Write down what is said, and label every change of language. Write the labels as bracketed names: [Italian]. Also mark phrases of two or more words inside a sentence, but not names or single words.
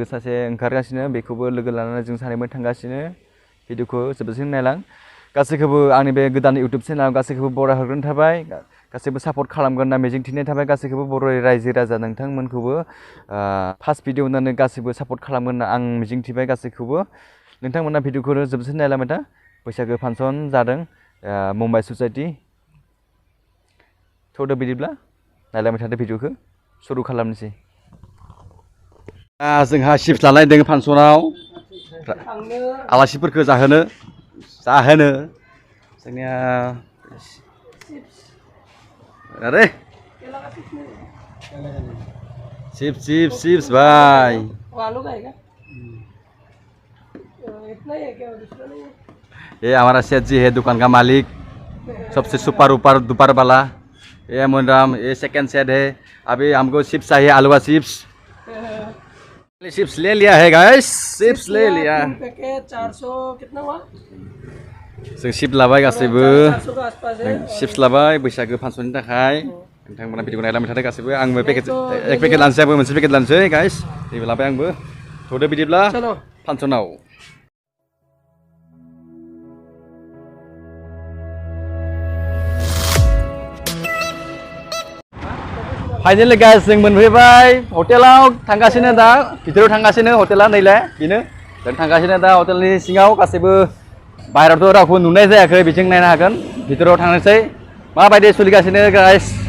[Bodo] सासे ओंखारगासिनो बेखौबो लोगो लानानै जों सानैबो थांगासिनो भिडिअखौ जोबजासिम नायलां गासैखौबो आंनि बे गोदान इउटिउब चेनेलाव गासैखौबो बराय हरग्रोनाय थाबाय गासैबो सापर्ट खालामगोन होनना मिजिं थिनाय थाबाय गासैखौबो बर' रायजो राजा नोंथांमोनखौबो [English] first video [Bodo] होननानै गासैबो सापर्ट खालामगोन होनना आं मिजिं थिबाय गासैखौबो नोंथांमोना भिडिअखौ जोबजासिम नायलांबाय था बैसागो फांसन जादों मुम्बाइ ससाइटि थ'दो बिदिब्ला नायलांबाय थादो भिडिअखौ सुरु खालामनोसै जोंहा चिप्स लानाय दङ फांसनाव आलासिफोरखौ जाहोनो [Hindi] जोंनिया अरे चिप्स भाई ये हमारा सेठ जी है दुकान का मालिक सबसे सुपर ऊपर दुपर वाला ये मुंडाम ये सेकंड सेट है अभी हमको चिप्स चाहिए आलूवा चिप्स चिप्स ले लिया है गाइस चिप्स ले लिया 400 कितना हुआ [Bodo] जों चिप्स लाबाय गासैबो चिप्स लाबाय बैसागो फांसननि थाखाय नोंथांमोना भिडिअखौ नायलांबाय थादो गासैबो आंबो [Hindi] एक पेकेट [Bodo] लानोसै आंबो मोनसे पेकेट लानोसै गाइस नैबे लाबाय आंबो थ'दो बिदिब्ला फांसनाव [English] finally guys [Bodo] जों मोनफैबाय हटेलाव थांगासिनो दा भितराव थांगासिनो हटेला नैलाय बेनो जों थांगासिनो दा हटेलनि सिङाव गासैबो बाहेरावथ' रावखौ नुनाय जायाखै बिथिं नायनो हागोन भितराव थांनोसै माबायदि सोलिगासिनो गाइस